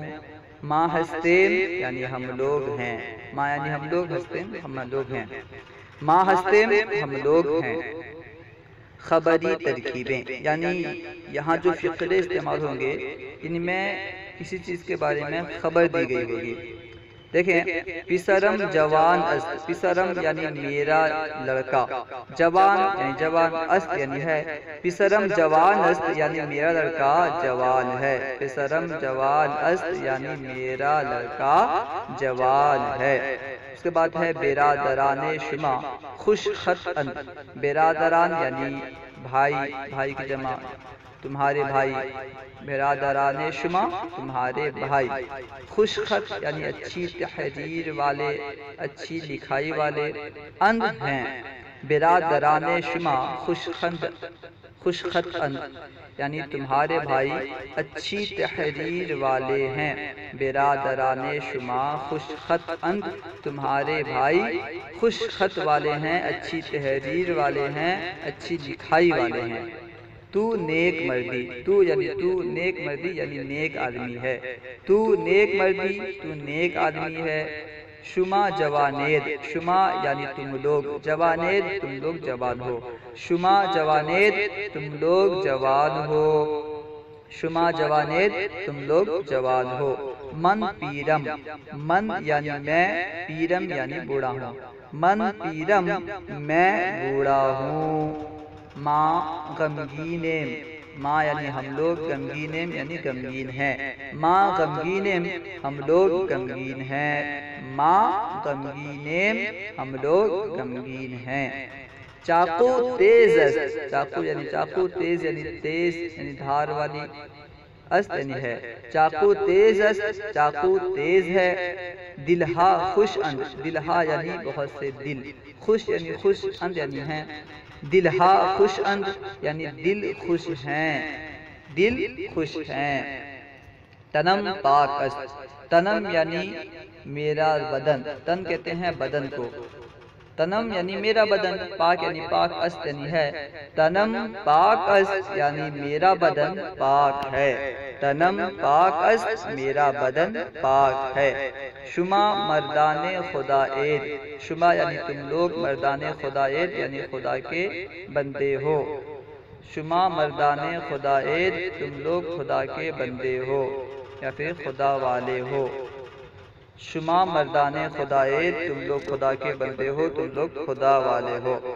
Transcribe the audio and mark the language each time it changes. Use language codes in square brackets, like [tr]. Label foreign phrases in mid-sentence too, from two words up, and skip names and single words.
[fa] ما ہستیم [ur] یعنی ہم لوگ ہیں، ما یعنی ہم لوگ، ہستیم ہم لوگ ہیں۔ [fa] ما ہستیم [ur] ہم لوگ ہیں۔ خبری ترکیبیں، یعنی یہاں جو فقرے استعمال ہوں گے ان میں کسی چیز کے بارے میں خبر دی گئی ہوگی۔ دیکھیں، [fa] پسرم جوان است، پسرم [ur] یعنی میرا لڑکا، جوان یعنی جوان، است یعنی ہے، [fa] پسرم جوان است [ur] یعنی میرا لڑکا جوان ہے، [fa] پسرم جوان است [ur] یعنی میرا لڑکا جوان ہے۔ اس کے بعد ہے [fa] برادران شما خوش خطاً، [ur] برادران یعنی بھائی، بھائی کی جمع تمہارے بھائی، [fa] برادران شما [ur] تمہارے بھائی۔ خوش خط یعنی اچھی تحریر والے، اچھی لکھائی والے، اند ہیں۔ [fa] برادران شما خوش خط اند [ur] یعنی تمہارے بھائی اچھی تحریر والے ہیں۔ [fa] برادران شما خوش خط اند، [ur] تمہارے بھائی خوش خط والے ہیں، اچھی تحریر والے ہیں، اچھی لکھائی والے ہیں۔ [fa] تو نیک مردی، [ur] تو یعنی [fa] تو نیک مردی [ur] یعنی نیک آدمی ہے، [fa] تو نیک مردی [ur] تو نیک آدمی ہے۔ [fa] شما جوانید، [ur] شما یعنی تم لوگ، جوانید تم لوگ جوان ہو، [fa] شما جوانید [ur] تم لوگ جوان ہو، [fa] شما جوانید [ur] تم لوگ جوان ہو۔ [fa] من پیرم، [ur] من یعنی میں، پیرم یعنی بوڑھا ہوں، [fa] من پیرم [ur] میں بوڑھا ہوں۔ [fa] ماں غمگینیم، [ur] ماں یعنی ہم لوگ، غمگینیم یعنی غمگین ہیں، [fa] ماں غمگینیم [ur] ہم لوگ غمگین ہیں، [fa] ماں غمگینیم [ur] ہم لوگ غمگین ہیں۔ [fa] چاقو تیز است، [ur] چاقو یعنی چاقو، تیز یعنی تیز یعنی دھار والی، است یعنی ہے، [fa] چاقو تیز است، [ur] چاقو تیز ہے۔ [fa] دلہا خوش اند، [ur] دلہا یعنی بہت سے دل، خوش یعنی خوش، اند یعنی ہیں، [fa] دلہا خوش اند [ur] یعنی دل خوش ہیں، دل خوش ہیں۔ [fa] تنم پاک است، [ur] تنم یعنی میرا بدن، تن کہتے ہیں بدن کو، تنم یعنی میرا بدن، پاک یعنی پاک، است یعنی ہے، [fa] تنم پاک است [ur] یعنی میرا بدن پاک ہے، [fa] تنم پاک است [ur] میرا بدن پاک ہے۔ [fa] شما مردان خدا عید، [ur] شما یعنی تم لوگ، [fa] مردان خدا عید [ur] یعنی خدا کے بندے ہو، [fa] شما مردان خدا عید [ur] تم لوگ خدا کے بندے ہو یا پھر خدا والے ہو، [fa] شما مردان خدا عید [ur] تم لوگ خدا کے بندے ہو، تم لوگ خدا والے ہو۔